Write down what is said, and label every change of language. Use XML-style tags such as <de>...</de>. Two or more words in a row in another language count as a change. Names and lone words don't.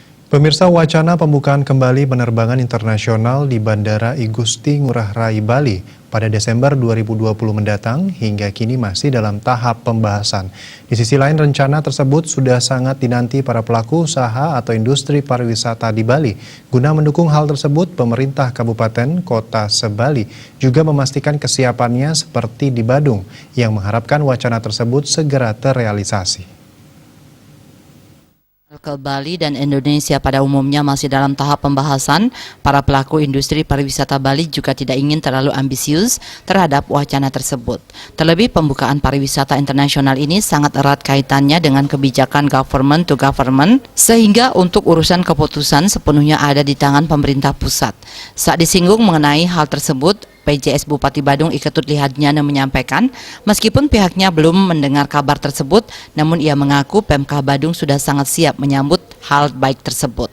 <id>Pemirsa, wacana pembukaan kembali penerbangan internasional di Bandara I Gusti Ngurah Rai Bali pada Desember 2020 mendatang hingga kini masih dalam tahap pembahasan. Di sisi lain, rencana tersebut sudah sangat dinanti para pelaku usaha atau industri pariwisata di Bali. Guna mendukung hal tersebut, pemerintah Kabupaten Kota Sebali juga memastikan kesiapannya seperti di Badung, yang mengharapkan wacana tersebut segera terrealisasi. Ke Bali dan Indonesia pada umumnya masih dalam tahap pembahasan, para pelaku industri pariwisata Bali juga tidak ingin terlalu ambisius terhadap wacana tersebut. Terlebih pembukaan pariwisata internasional ini sangat erat kaitannya dengan kebijakan</id> <en>government to government,</en> <id>sehingga untuk urusan keputusan sepenuhnya ada di tangan pemerintah pusat. Saat disinggung mengenai hal tersebut, PJS Bupati Badung Iketut Lihadnyana menyampaikan, meskipun pihaknya belum mendengar kabar tersebut, namun ia mengaku Pemkab Badung sudah sangat siap menyambut hal baik tersebut.</id>